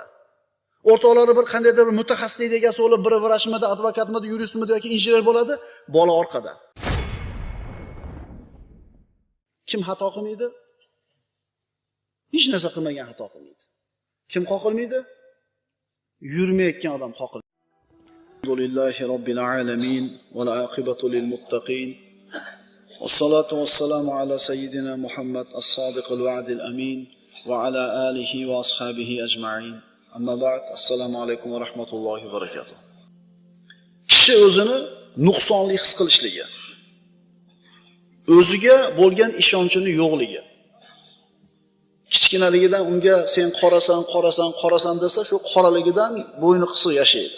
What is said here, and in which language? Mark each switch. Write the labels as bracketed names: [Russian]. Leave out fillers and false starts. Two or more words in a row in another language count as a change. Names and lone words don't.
[Uzbek] O'rtoqlari bir qandaydir bir mutaxassislik egasi bo'lib, biri vrachmidi, advokatmidi, yuristmidi yoki injener bo'ladi, bola orqada. Kim xato qilmaydi? Hech narsa qilmagan xato qilmaydi. Kim qoqilmaydi? Yurmayotgan odam qoqilmaydi. [Arabic] الحمد لله رب العالمين والعاقبة للمتقين. والصلاة والسلام على سيدنا محمد الصادق الوعد الأمين وعلى آله وأصحابه أجمعين. أما بعد. السلام عليكم ورحمة الله وبركاته. [Uzbek] Kishi o'zini nuqsonli his qilishligi, o'ziga bo'lgan ishonchini yo'qligi. Kichkinaligidan unga sen qorasan desa, shu qoraligidan bo'yni qisiq yashaydi.